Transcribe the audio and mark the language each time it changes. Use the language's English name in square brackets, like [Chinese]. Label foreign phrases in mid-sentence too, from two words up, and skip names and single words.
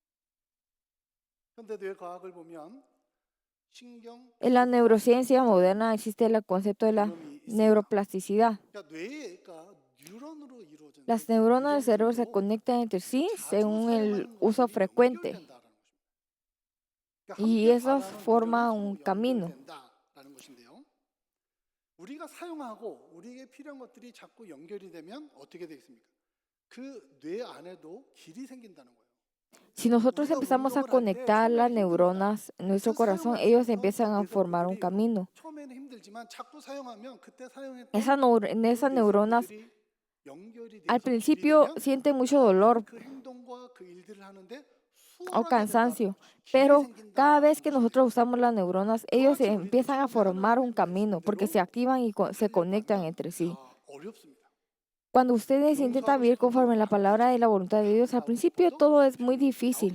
[Spanish] En la neurociencia moderna existe el concepto de la neuroplasticidad. Las neuronas del cerebro se conectan entre sí según el uso frecuente. Y eso forma un camino. [Korean] 우리가 사용하고 우리에게 필요한 것들이 자꾸 연결이 되면 어떻게 되겠습니까? 그 뇌 안에도 길이 생긴다는 거예요. [Spanish] Si nosotros empezamos a conectar las neuronas en nuestro corazón, ellos empiezan a formar un camino. [Korean] 처음에는 힘들지만 자꾸 사용하면 그때 사용했던 [Spanish] En esas neuronas, al principio sienten mucho dolor [Korean] 그 행동과 그 일들을 하는데 [Spanish] o cansancio, pero cada vez que nosotros usamos las neuronas, ellos empiezan a formar un camino porque se activan y se conectan entre sí. [Korean] 어렵습니다. [Spanish] Cuando ustedes intentan vivir conforme a la palabra y la voluntad de Dios, al principio todo es muy difícil.